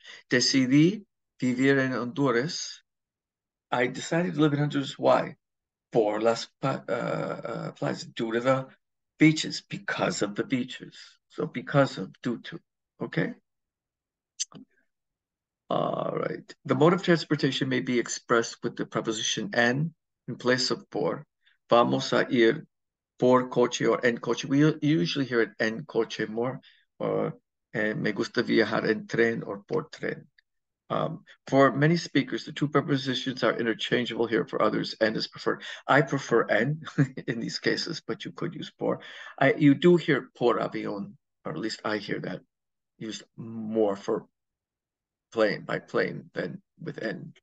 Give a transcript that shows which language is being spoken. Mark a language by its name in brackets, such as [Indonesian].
[Spanish] Decidí vivir en Honduras. [English] I decided to live in Honduras. Why? [Spanish] Por las playas, [English] due to the beaches, because of the beaches. So because of, due to, okay? All right. The mode of transportation may be expressed with the preposition en in place of por. [Spanish] Vamos a ir por coche or en coche. [English] We usually hear it [Spanish] en coche more, or me gusta viajar en tren or por tren. [English] For many speakers, the two prepositions are interchangeable here. For others, en is preferred. I prefer en in these cases, but you could use por. You do hear por avión, or at least I hear that used more for plane by plane than with en.